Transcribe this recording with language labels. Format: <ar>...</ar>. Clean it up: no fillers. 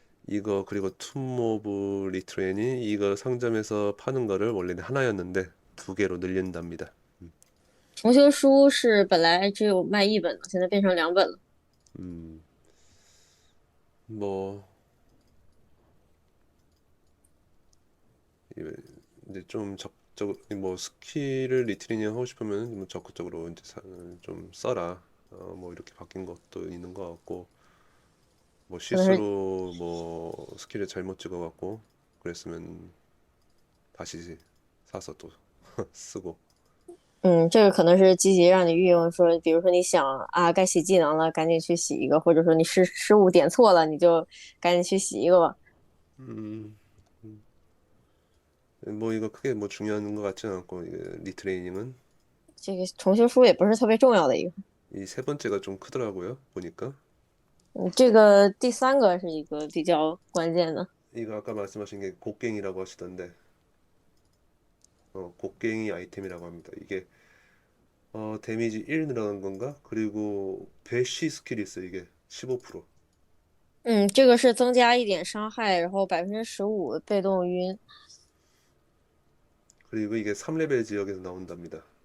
<ko>이거 그리고 툼모브 리트레인이 이거 상점에서 파는 거를 원래는 하나였는데 2개로 늘린답니다.</ko> <zh>重修书是本来只有卖1本的，现在变成2本了。</zh> <ko>음, 뭐 이제 좀 적극적으로 뭐 스킬을 리트레이닝 하고 싶으면 뭐 적극적으로 이제 좀 써라. 뭐 이렇게 바뀐 것도 있는 것 같고. 뭐 실수로 뭐 스킬을 잘못 찍어갖고 그랬으면 다시 사서 또 쓰고.</ko> <zh>这个可能是积极让你运用说，比如说你想啊，该洗技能了，赶紧去洗一个，或者说你失误点错了，你就赶紧去洗一个吧。</zh> <ko>뭐 이거 크게 뭐 중요한 것 같지는 않고 이게 리트레이닝은</ko> <zh>这个重修书也不是特别重要的一个。</zh> <ko>이 세 번째가 좀 크더라고요 보니까.</ko> <zh>这个第3个是一个比较关键的。</zh> <ko>이거 아까 말씀하신 게 곡괭이라고 하시던데. 곡괭이 아이템이라고 합니다. 이게 데미지 1 늘어난 건가? 그리고 배시 스킬이 있어 이게 15%.</ko> <zh>这个是增加1点伤害，然后15%被动晕，</zh> <ko>그리고 이게 3레벨 지역에서 나온답니다.</ko>